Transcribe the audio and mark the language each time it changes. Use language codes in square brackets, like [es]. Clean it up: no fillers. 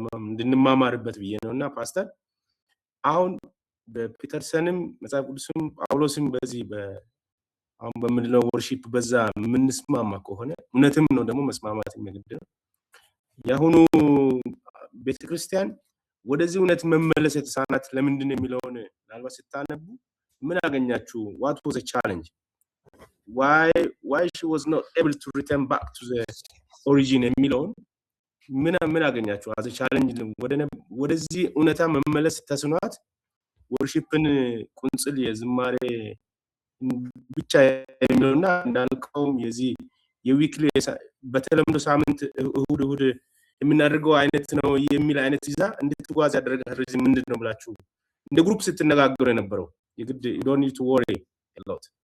[am] እንድንማማርበት ብዬ ነውና ፓስተር አሁን በፒተርሰንም መጽሐፍ ቅዱስም ጳውሎስም በዚህ አሁን በምንለው ወርሺፕ በዛ የምንስማማ ከሆነ እውነትም ነው ደግሞ መስማማት የሚግድ ነው። የአሁኑ ቤተክርስቲያን ወደዚህ እውነት መመለስ የተሳናት ለምንድን ነው የሚለውን ምናልባት ስታነቡ ምን አገኛችሁ? [en] what was a challenge? why she was not able to return back to the origin [am] የሚለውን ምን አገኛችሁ? [en] as a challenge [am] ወደዚህ እውነታ መመለስ ተስኗት ወርሺፕን ቁንጽል የዝማሬ ብቻ የሚለውና እንዳልከውም የዚህ የዊክሊ በተለምዶ ሳምንት እሁድ የምናደርገው አይነት ነው የሚል አይነት ይዛ እንድትጓዝ ያደረጋት ሪዝን ምንድነው ብላችሁ እንደ ግሩፕ ስትነጋገሩ የነበረው? [en] የግድ you don't need to worry a lot.